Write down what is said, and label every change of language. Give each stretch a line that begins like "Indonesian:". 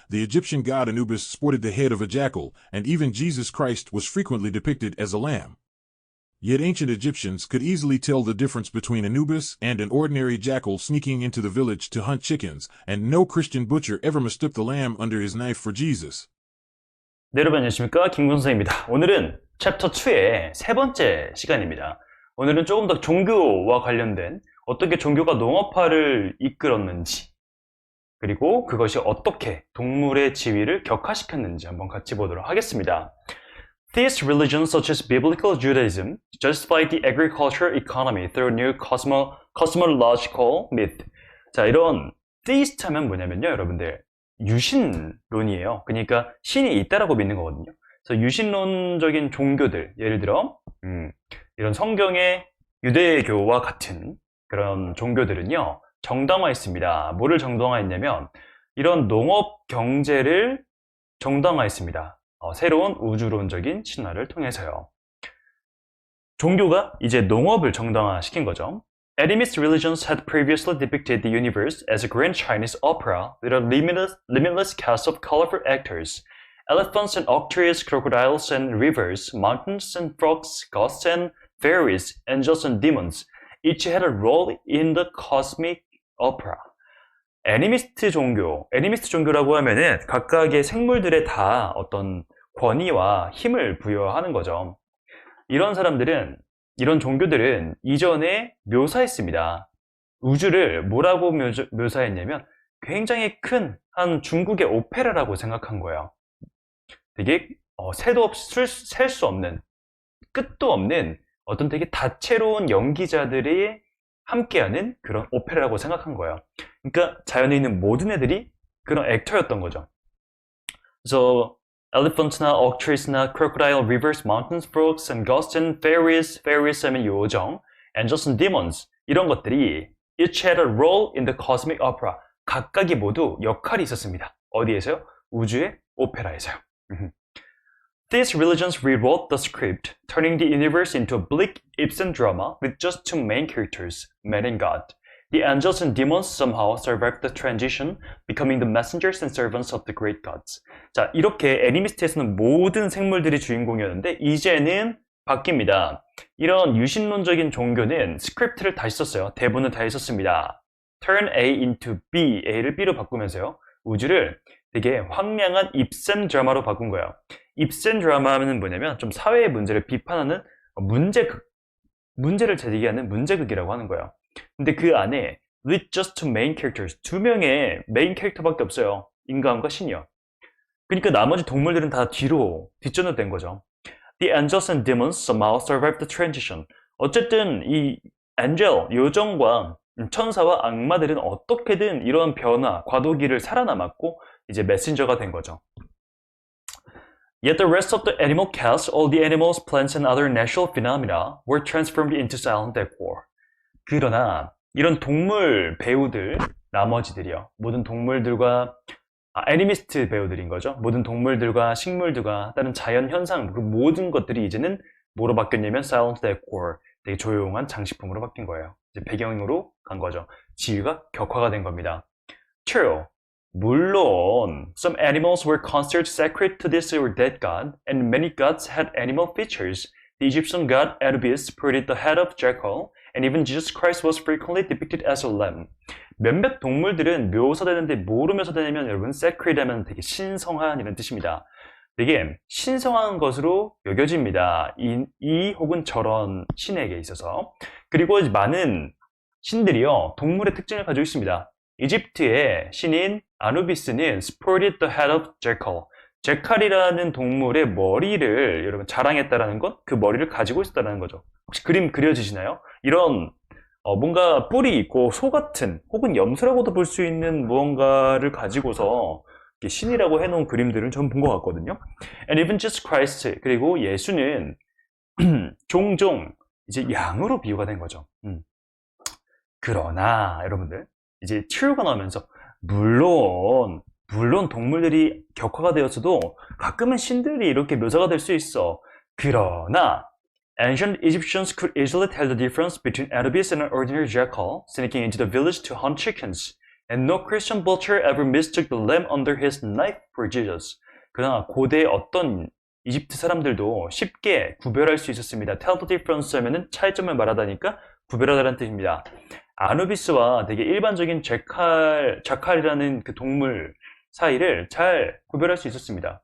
English: The Egyptian god Anubis sported the head of a jackal, and even Jesus Christ was frequently depicted as a lamb. Yet ancient Egyptians could easily tell the difference between Anubis and an ordinary jackal sneaking into the village to hunt chickens, and no Christian butcher ever mistook the lamb under his knife for Jesus.
Korean: 네, 여러분 안녕하십니까, 김군서입니다. 오늘은 챕터 2의 세 번째 시간입니다. 오늘은 조금 더 종교와 관련된 어떻게 종교가 농업화를 이끌었는지, 그리고 그것이 어떻게 동물의 지위를 격화시켰는지 한번 같이 보도록 하겠습니다.
English: Theist religions such as biblical Judaism justified the agricultural economy through new cosmological myth.
Korean: 자, 이런 theist 하면 뭐냐면요, 여러분들 유신론이에요. 그러니까 신이 있다라고 믿는 거거든요. 그래서 유신론적인 종교들, 예를 들어 이런 성경의 유대교와 같은 그런 종교들은요, 정당화했습니다. 뭐를 정당화했냐면 이런 농업 경제를 정당화했습니다. 새로운 우주론적인 신화를 통해서요. 종교가 이제 농업을 정당화시킨 거죠.
English: Animist religions had previously depicted the universe as a grand Chinese opera with a limitless cast of colorful actors. Elephants and oak trees, crocodiles and rivers, mountains and frogs, ghosts and fairies, angels and demons. Each had a role in the cosmic opera.
Korean: 애니미스트 종교라고 하면은 각각의 생물들에 다 어떤 권위와 힘을 부여하는 거죠. 이런 사람들은, 이런 종교들은 이전에 묘사했습니다. 우주를 뭐라고 묘사했냐면 굉장히 큰 한 중국의 오페라라고 생각한 거예요. 되게 새도 없이 셀 수 없는, 끝도 없는 어떤 되게 다채로운 연기자들이 함께하는 그런 오페라라고 생각한 거예요. 그러니까 자연에 있는 모든 애들이 그런 액터였던 거죠. 그래서
English: elephant나 oak trees나 crocodile, rivers, mountains, frogs, and ghosts and fairies
Korean: 하면 요정,
English: angels and demons
Korean: 이런 것들이
English: each had a role in the cosmic opera.
Korean: 각각이 모두 역할이 있었습니다. 어디에서요? 우주의 오페라에서요.
English: These religions rewrote the script, turning the universe into a bleak Ibsen drama with just two main characters, man and God. The angels and demons somehow survived the transition, becoming the messengers and servants of the great gods.
Korean: 자, 이렇게 애니미스트에서는 모든 생물들이 주인공이었는데 이제는 바뀝니다. 이런 유신론적인 종교는 스크립트를 다시 썼어요. 대본을 다시 썼습니다.
English: Turn A into B,
Korean: A를 B로 바꾸면서요. 우주를 되게 황량한 입센 드라마로 바꾼 거예요. 입센 드라마는 뭐냐면 좀 사회의 문제를 비판하는 문제를 제기하는 문제극이라고 하는 거예요. 근데 그 안에
English: with just two main characters,
Korean: 두 명의 메인 캐릭터밖에 없어요. 인간과 신이요. 그러니까 나머지 동물들은 다 뒷전으로 거죠.
English: The angels and demons somehow survived the transition.
Korean: 어쨌든 이 엔젤, 요정과 천사와 악마들은 어떻게든 이런 변화, 과도기를 살아남았고 이제 메신저가 된 거죠.
English: Yet the rest of the animal cast, all the animals, plants, and other natural phenomena were transformed into silent decor.
Korean: 그러나 이런 동물 배우들, 나머지들이요. 모든 동물들과 애니미스트 배우들인 거죠. 모든 동물들과 식물들과 다른 자연 현상, 그 모든 것들이 이제는 뭐로 바뀌었냐면
English: silent decor,
Korean: 되게 조용한 장식품으로 바뀐 거예요. 이제 배경으로 간 거죠. 지위가 격화가 된 겁니다.
English: True. 물론, some animals were considered sacred to this or that god, and many gods had animal features. The Egyptian god Anubis sported the head of jackal, and even Jesus Christ was frequently depicted as a lamb.
Korean: 몇몇 동물들은 묘사되는데 뭐로 묘사되냐면 여러분, sacred 하면 되게 신성한 이런 뜻입니다. 되게 신성한 것으로 여겨집니다. 이 혹은 저런 신에게 있어서. 그리고 많은 신들이요, 동물의 특징을 가지고 있습니다. 이집트의 신인 아누비스는
English: sported the head of jackal.
Korean: 제칼이라는 동물의 머리를 여러분 자랑했다라는 것, 그 머리를 가지고 있었다는 거죠. 혹시 그림 그려지시나요? 이런 뭔가 뿔이 있고 소 같은 혹은 염소라고도 볼 수 있는 무언가를 가지고서 이렇게 신이라고 해놓은 그림들을 전 본 것 같거든요.
English: And even Jesus Christ,
Korean: 그리고 예수는 종종 이제 양으로 비유가 된 거죠. 그러나 여러분들 이제 true가 나오면서 물론 동물들이 격화가 되었어도 가끔은 신들이 이렇게 묘사가 될 수 있어.
English: 그러나 ancient Egyptians could easily tell the difference between Anubis and an ordinary jackal sneaking into the village to hunt chickens. And no Christian butcher ever mistook the lamb under his knife for Jesus.
Korean: 그러나 고대 어떤 이집트 사람들도 쉽게 구별할 수 있었습니다.
English: Tell the difference
Korean: 하면은 차이점을 말하다니까 구별하다는 뜻입니다. 아누비스와 되게 일반적인 자칼이라는 그 동물 사이를 잘 구별할 수 있었습니다.